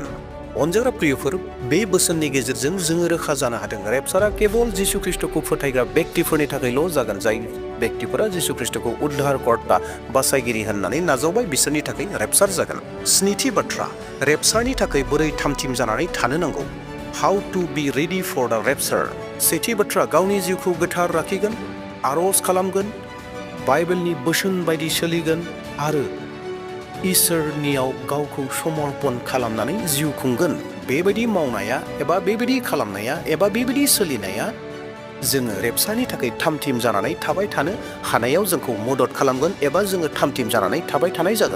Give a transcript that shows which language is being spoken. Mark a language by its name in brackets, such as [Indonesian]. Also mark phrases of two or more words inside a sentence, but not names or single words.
[Bodo] अनजाग्रा प्रियफोर, बे बोसोननि गेजेरजों जोङो रोखा जानो हादों रेपचारा केवल जिसु ख्रीष्टखौ फोथायग्रा व्यक्तिफोरनि थाखायल' जागोन। जाय व्यक्तिफोरा जिसु ख्रीष्टखौ उद्धारकर्ता बासायगिरि होननानै नाजावबाय, बिसोरनि थाखाय रेपचार जागोन। 7थि बाथ्रा, रेपचारनि थाखाय बोरै थामथिम जानानै थानो नांगौ? [English] How to be ready for the rapture? [Bodo] सेथि बाथ्रा, गावनि जिउखौ गोथार लाखिगोन, आर'ज खालामगोन, बाइबेलनि बोसोन बायदि सोलिगोन आरो इसोरनियाव गावखौ समर्पण खालामनानै जिउ खुंगोन। बेबायदि मावनाया एबा बेबायदि खालामनाया एबा बेबायदि सोलिनाया जोङो रेपचारनि थाखाय थामथिम जानानै थाबाय थानो हानायाव जोंखौ मदद खालामगोन एबा जोङो थामथिम जानानै थाबाय थानाय जागोन।